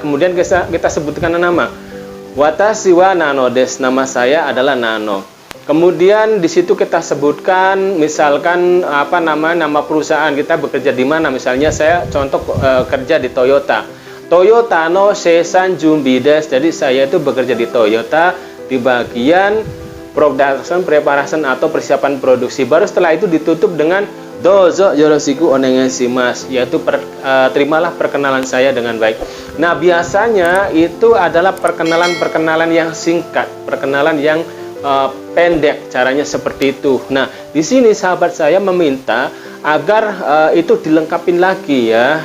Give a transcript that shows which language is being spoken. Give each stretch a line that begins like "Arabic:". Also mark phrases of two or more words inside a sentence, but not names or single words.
Indonesian: Kemudian kita sebutkan nama,
Japanese: 私はナノです,
Indonesian: nama saya adalah Nano. Kemudian di situ kita sebutkan misalkan nama perusahaan kita bekerja di mana. Misalnya saya contoh kerja di Toyota.
Japanese: トヨタの生産準備です.
Indonesian: Jadi saya itu bekerja di Toyota di bagian
English: production preparation
Indonesian: atau persiapan produksi. Baru setelah itu ditutup dengan
Japanese: どうぞよろしくお願いします,
Indonesian: yaitu terimalah perkenalan saya dengan baik. Nah, biasanya itu adalah perkenalan yang singkat, perkenalan yang pendek, caranya seperti itu. Nah, di sini sahabat saya meminta agar itu dilengkapin lagi ya.